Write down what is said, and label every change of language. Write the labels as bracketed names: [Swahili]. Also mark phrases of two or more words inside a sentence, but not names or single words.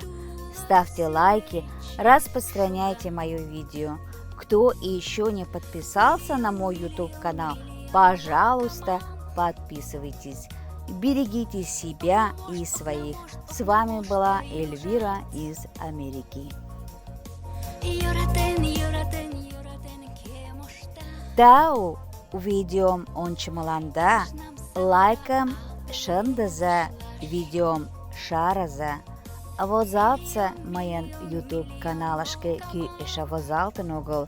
[Russian] Ставьте лайки, распространяйте мое видео. Кто еще не подписался на мой YouTube канал, пожалуйста, подписывайтесь. Берегите себя и своих. С вами была Эльвира из Америки. [Mari] Тау видеом ончымаланда лайкам шындыза видеом шараза. Возалтса мыйын YouTube каналышке ки эше возалтын огыл.